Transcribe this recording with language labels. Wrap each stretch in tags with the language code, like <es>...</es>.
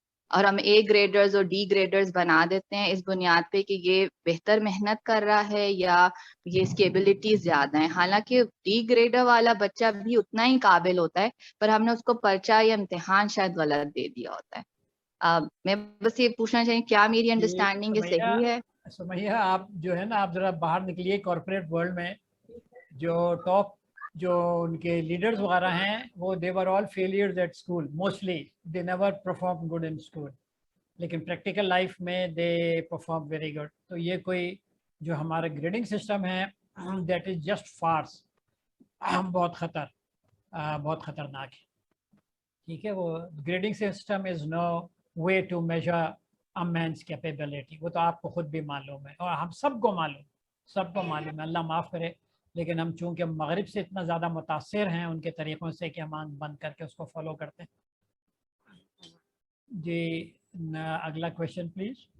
<ur>اور ہم اے گریڈرز اور ڈی گریڈرز بنا دیتے ہیں اس بنیاد پہ کہ یہ بہتر محنت کر رہا ہے یا یہ اس کی ایبلٹیز زیادہ ہیں. حالانکہ ڈی گریڈر والا بچہ بھی اتنا ہی قابل ہوتا ہے, پر ہم نے اس کو پرچہ یا امتحان شاید غلط دے دیا ہوتا ہے. میں بس یہ پوچھنا چاہیے کیا میری انڈرسٹینڈنگ یہ صحیح ہے؟ سمیہ آپ جو ہے نا, آپ ذرا باہر نکلیے کارپوریٹ ورلڈ میں. جو ٹاپ جو ان کے لیڈرز وغیرہ ہیں وہ</ur> <en>they were all failures at school mostly, they never performed good in school,</en> <ur>لیکن پریکٹیکل لائف میں</ur> <en>they perform very good.</en> <ur>تو یہ کوئی جو ہمارا گریڈنگ سسٹم ہے</ur> <en>that is just farce,</en> <ur>بہت خطرناک ہے. ٹھیک ہے, وہ grading system</ur> <en>is no way to measure a man's capability.</en> <ur>وہ تو آپ کو خود بھی معلوم ہے اور ہم سب کو معلوم ہے, اللہ معاف کرے. لیکن ہم چونکہ مغرب سے اتنا زیادہ متاثر ہیں ان کے طریقوں سے کہ ہم آنکھ بند کر کے اس کو فالو کرتے ہیں. جی اگلا کویشچن پلیز.</ur>